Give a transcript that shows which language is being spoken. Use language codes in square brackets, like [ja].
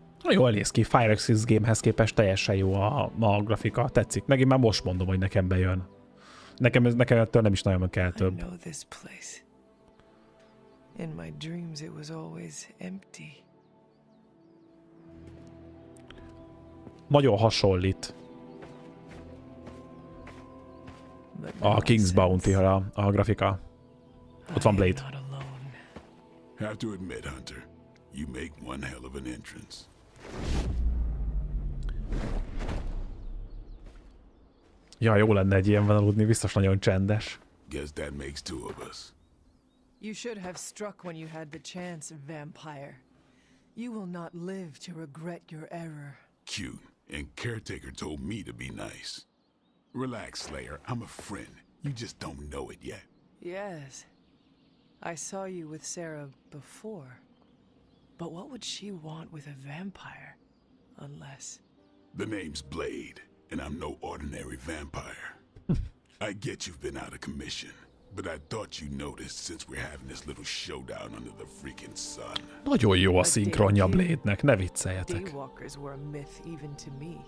[hu] Jól néz ki, Fire Exis Gamehez képest teljesen jó a grafika, tetszik. Megint már most mondom, hogy nekem bejön. Nekem ettől nem is nagyon kell több. [en] In my dreams it was always empty. [hu] Nagyon hasonlít a King's Bounty-ra a grafika. Ott van Blade. [en] Have to admit, Hunter, you make one hell of an entrance. [hu] Ja, jó lenne egy ilyenben aludni, biztos nagyon csendes. [en] Guess that makes two of us. You should have struck when you had the chance, vampire. You will not live to regret your error. Cute. and Caretaker told me to be nice. Relax, Slayer. I'm a friend. You just don't know it yet. Yes. I saw you with Sarah before. But what would she want with a vampire? Unless... The name's Blade, and I'm no ordinary vampire. I get you've been out of commission, but I thought you noticed since we're having this little showdown under the freaking sun. [hu] Nagyon jó a szinkronja Blade-nek, ne vicceljetek. [en] Daywalkers were a myth even to me.